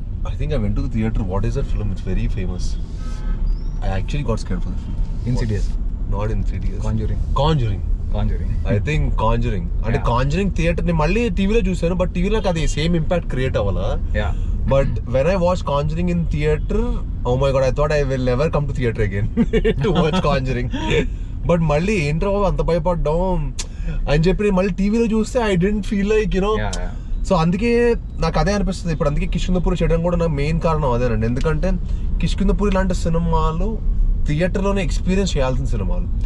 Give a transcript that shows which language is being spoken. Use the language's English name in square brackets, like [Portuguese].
[English] I think I went to the theater. What is that film? It's very famous. I actually got scared for the film. Insidious. Not Insidious. Conjuring. I think Conjuring. [Telugu] అంటే Conjuring theatre నేను మళ్ళీ టీవీలో చూసాను, but టీవీలో అది same impact create అవ్వాలా. [English] But when I watch Conjuring in theater, oh my god, I thought I will never come to theater again to watch Conjuring. [Telugu] But మళ్ళీ ఏంట్రా అంత భయపడ్డాం అని చెప్పి మళ్ళీ టీవీలో చూస్తే [English] I didn't feel like [Telugu] so అందుకే నాకు అదే అనిపిస్తుంది ఇప్పుడు. అందుకే కిష్కింధపురి చేయడం కూడా నాకు మెయిన్ కారణం అదేనండి. ఎందుకంటే కిష్కింధపురి లాంటి సినిమాలు థియేటర్లోనే ఎక్స్పీరియన్స్ చేయాల్సిన సినిమాలు.